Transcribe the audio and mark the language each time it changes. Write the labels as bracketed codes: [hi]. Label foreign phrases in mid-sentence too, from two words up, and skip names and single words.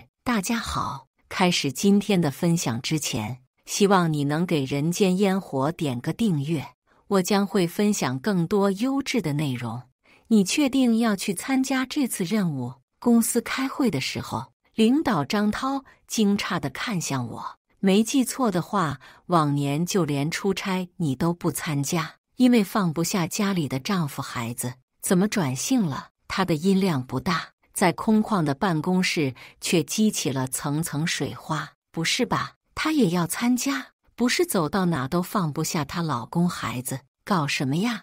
[zh] 大家好，開始今天的分享之前，希望你能給人間煙火點個訂閱，我將會分享更多優質的內容。你確定要去參加這次任務？公司開會的時候，領導張濤驚詫地看向我，沒記錯的話，往年就連出差你都不參加，因為放不下家裡的丈夫孩子，怎麼轉性了？他的音量不大，在空曠的辦公室卻激起了層層水花。不是吧？她也要參加？不是走到哪都放不下她老公孩子，搞什麼呀？